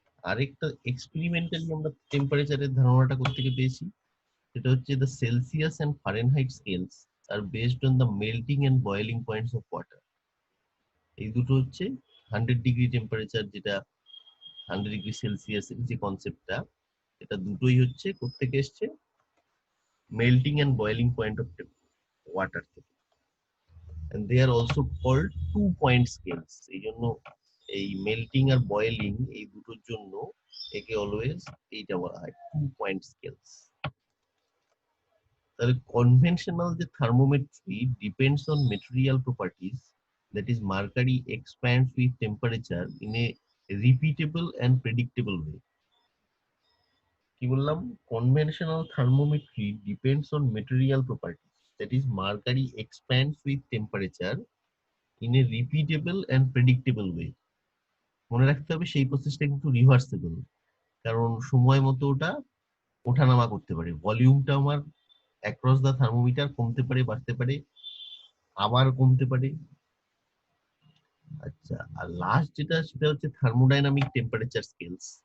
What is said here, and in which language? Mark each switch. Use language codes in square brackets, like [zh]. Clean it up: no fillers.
[bn] আরেকটা এক্সপেরিমেন্টালি আমরা টেম্পারেচারের ধারণাটা কোত্থেকে পেয়েছি, সেটা হচ্ছে [en] The Celsius and Fahrenheit scales are based on the melting and boiling points of water. [bn] এই দুটো হচ্ছে 100 ডিগ্রি টেম্পারেচার, যেটা 100 ডিগ্রি সেলসিয়াসের যে কনসেপ্টটা, এটা দুটোই হচ্ছে কোত্থেকে এসছে, melting and boiling point of water থেকে। [en] and they are also called 2 point scales। [bn] এই জন্য এই মেল্টিং আর বয়েলিং এই দুটোর জন্য একে অলওয়েজ এইটা বলা হয় 2 point scales। [en] তাহলে কনভেনশনাল যে thermometry depends on material properties, that is mercury expands with temperature in a repeatable and predictable way। [bn] কি বললাম, [en] Conventional thermometry depends on material properties, that is mercury expands with temperature in a repeatable and predictable way। [bn] মনে রাখতে হবে সেই প্রসেসটা কিন্তু reversible, কারণ সময় মতো ওটা ওঠানামা করতে পারে। ভলিউমটা আমার অ্যাক্রস দা থার্মোমিটার কমতে পারে, বাড়তে পারে, আবার কমতে পারে। আচ্ছা, আর লাস্ট যেটা, সেটা হচ্ছে থার্মোডাইনামিক টেম্পারেচার স্কেলস।